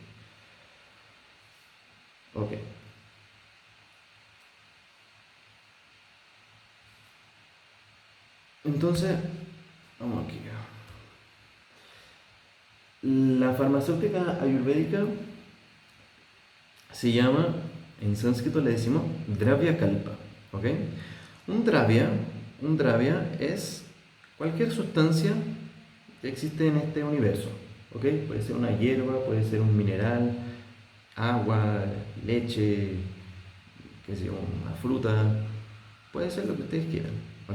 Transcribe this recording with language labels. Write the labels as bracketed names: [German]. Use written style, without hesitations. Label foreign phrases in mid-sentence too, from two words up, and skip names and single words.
[Spanish] Ok. Entonces, vamos aquí. La farmacéutica ayurvédica se llama, en sánscrito le decimos [Sanskrit] द्रव्य कल्प, [Spanish] ¿ok? Un dravya es cualquier sustancia que existe en este universo, ¿ok? Puede ser una hierba, puede ser un mineral, agua, leche, qué sé yo, una fruta, puede ser lo que ustedes quieran, ¿ok?